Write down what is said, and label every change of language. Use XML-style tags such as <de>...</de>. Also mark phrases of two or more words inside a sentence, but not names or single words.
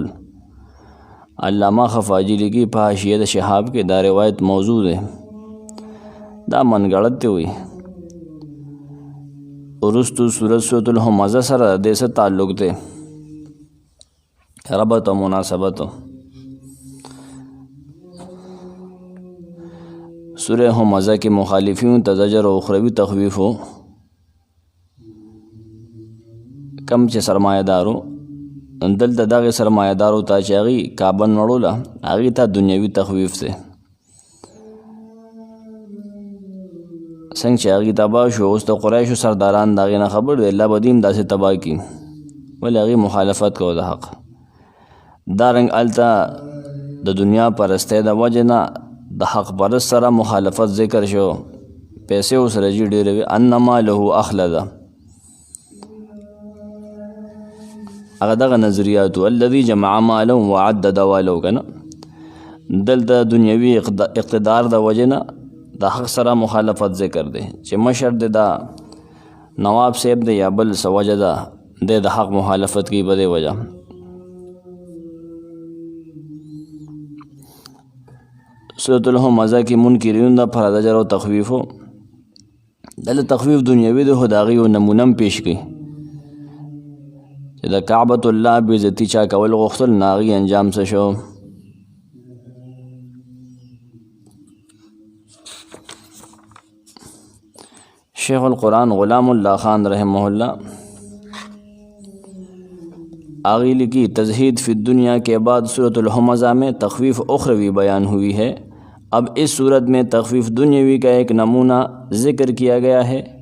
<ps>علامہ خفاجی لکی په حاشیه د شهاب کې دا روایت موضوع ده، دا منګړت ته وي۔ ورستو سورۃ الہمزہ سره د دې تعلق ده، ربط او مناسبت۔</ps> <ur>سورہ ہمزہ کے مخالفین تزجر و اخروی تخویف ہو،</ur> <ps>کم چې سرمایه دارو دلته دغه سرمایه دارو ته چې هغوی کعبه نړوله هغوی ته دنیوي تخویف دی۔ څنګه چې هغوی تباه شو، اوس د قریشو سرداران د هغې نه خبر دی، الله به دې هم داسې تباه کړي، ولې هغوی مخالفت کوي د حق۔ دارنګ هلته د دنیا پرستۍ د وجې نه د حق پرست سره مخالفت ذکر شو، پیسې ورسره جي ډېرې وي،</ps> <ar>انما له اخلده،</ar> <ps>هغه دغه نظریاتو</ps> <ar>الذي جمع مالا وعدد</ar> <ps>والو کنه، دلته دنیوي اقتدار د وجې نه د حق سره مخالفت ذکر دی، چې مشر دی دا نواب صاحب دی یا بل څه وجه ده دی د حق مخالفت کی په دې وجه۔ سورۃ الہمزہ کی منکرین دا پر زجر و تخویف ہو، دلته تخویف دنیوي دی، خو د هغې یو نمونه هم پیش کړي چې د کعبة الله بېعزتي چا کول غوښتل، نو هغې انجام څه شو۔</ps> <ur>شیخ القرآن غلام اللہ خان</ur> <ar>رحمہ اللہ</ar> <ps>آغی لکی</ps> <ur>تزہید فی الدنیا کے بعد سورۃ الہمزہ میں تخویف اخروی بیان ہوئی ہے، اب اس صورت میں تخویف دنیاوی کا ایک نمونہ ذکر کیا گیا ہے۔</ur>